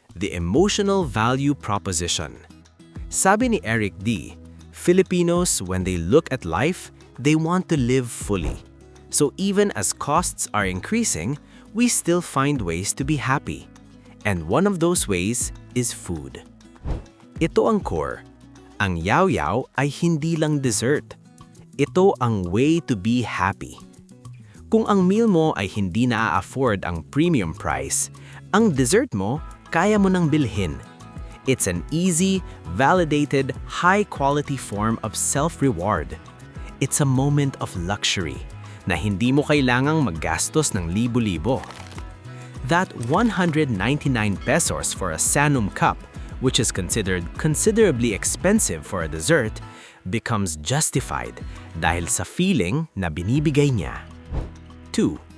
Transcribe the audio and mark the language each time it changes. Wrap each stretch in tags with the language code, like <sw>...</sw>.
<en>The emotional value proposition.</en> <tl>Sabi ni</tl> <en>Eric D., Filipinos, when they look at life, they want to live fully. So even as costs are increasing, we still find ways to be happy. And one of those ways is food.</en> <tl>Ito ang core. Ang Yao Yao ay hindi lang dessert. Ito ang</tl> <en>way to be happy.</en> <tl>Kung ang meal mo ay hindi na-afford ang premium price, ang dessert mo kaya mo nang bilhin.</tl> <en>It's an easy, validated, high-quality form of self-reward. It's a moment of luxury</en> <tl>na hindi mo kailangang maggastos ng libo-libo.</tl> <en>That 199 pesos for a Sanum cup, which is considered considerably expensive for a dessert, becomes justified</en> <tl>dahil sa feeling na binibigay niya.</tl> <en>2.</en>